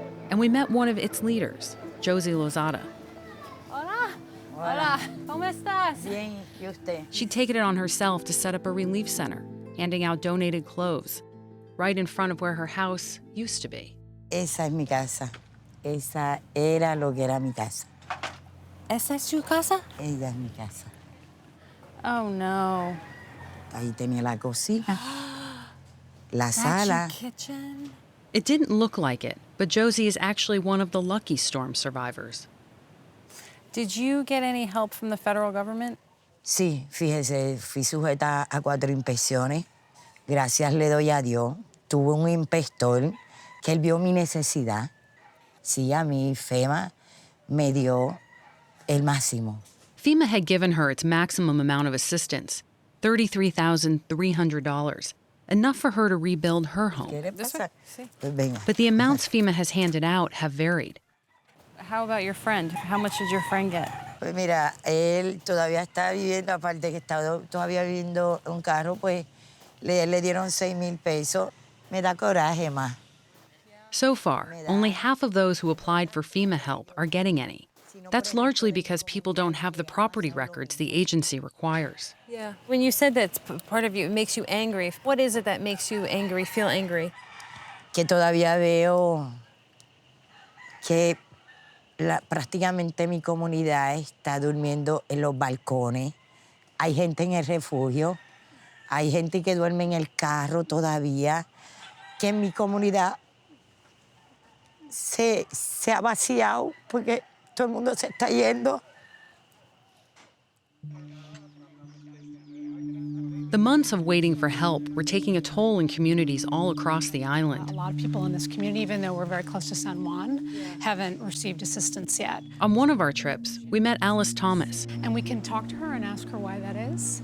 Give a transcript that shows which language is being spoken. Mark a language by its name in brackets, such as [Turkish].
[English] And we met one of its leaders, Josie Lozada. [Spanish] Hola. Hola. ¿Cómo estás? Bien, ¿y usted? [English] She'd taken it on herself to set up a relief center, handing out donated clothes, right in front of where her house used to be. [Spanish] Esa es mi casa. Esa era lo que era mi casa. ¿Esa es su casa? Ella es mi casa. [English] Oh, no. [Spanish] Ahí tenía la cocina, la [English] That's [Spanish] sala. [English] your kitchen? It didn't look like it, but Josie is actually one of the lucky storm survivors. Did you get any help from the federal government? [Spanish] Sí, fíjese, fui sujeta a 4 inspecciones. Gracias le doy a Dios. Tuve un inspector que él vio mi necesidad. Sí, a mí FEMA me dio el máximo. [English] FEMA had given her its maximum amount of assistance, $33,300, enough for her to rebuild her home. But the amounts FEMA has handed out have varied. How about your friend? How much did your friend get? [Spanish] Pues mira, él todavía está viviendo, aparte que está todavía viviendo un carro, pues le dieron 6,000 pesos. Me da coraje más. [English] So far, only half of those who applied for FEMA help are getting any. That's largely because people don't have the property records the agency requires. Yeah. When you said that's part of you, it makes you angry. What is it that makes you angry, feel angry? [Spanish] Que todavía veo que prácticamente mi comunidad está durmiendo en los balcones. Hay gente en el refugio. Hay gente que duerme en el carro todavía. Que en mi comunidad se ha vaciado porque todo el mundo se está yendo. [English] The months of waiting for help were taking a toll in communities all across the island. A lot of people in this community, even though we're very close to San Juan, haven't received assistance yet. On one of our trips, we met Alice Thomas, And we can talk to her and ask her why that is.